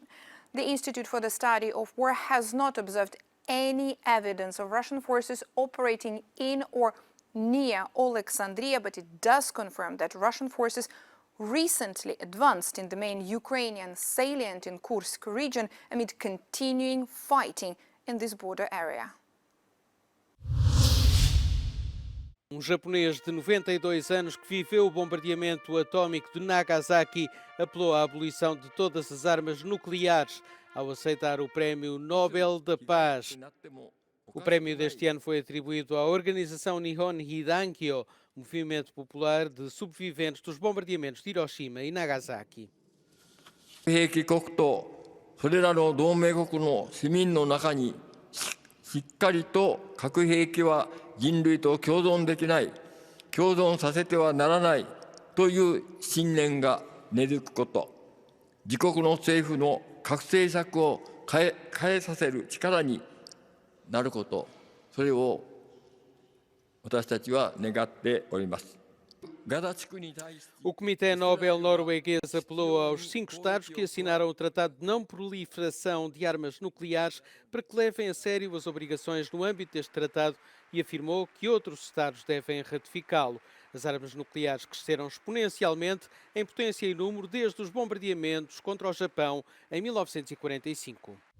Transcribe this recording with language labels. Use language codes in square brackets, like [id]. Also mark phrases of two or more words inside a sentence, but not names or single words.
[en] The Institute for the Study of War has not observed any evidence of Russian forces operating in or near Alexandria, but it does confirm that Russian forces recently advanced in the main Ukrainian salient in Kursk region amid continuing fighting in this border area. [pt] Japonês de 92 anos que viveu o bombardeamento atómico de Nagasaki apelou à abolição de todas as armas nucleares ao aceitar o Prémio Nobel da Paz. O prémio deste ano foi atribuído à organização Nihon Hidankyo, movimento popular de sobreviventes dos bombardeamentos de Hiroshima e Nagasaki. [ja] 兵器国とそれらの同盟国の市民の中にしっかりと核兵器は人類と共存できない、共存させてはならないという信念が根付くこと、自国の政府の核政策を変えさせる力になること、それを私たちは願っております。 [pt] O Comitê Nobel norueguês apelou aos 5 Estados que assinaram o Tratado de Não Proliferação de Armas Nucleares para que levem a sério as obrigações no âmbito deste tratado e afirmou que outros Estados devem ratificá-lo. As armas nucleares cresceram exponencialmente em potência e número desde os bombardeamentos contra o Japão em 1945.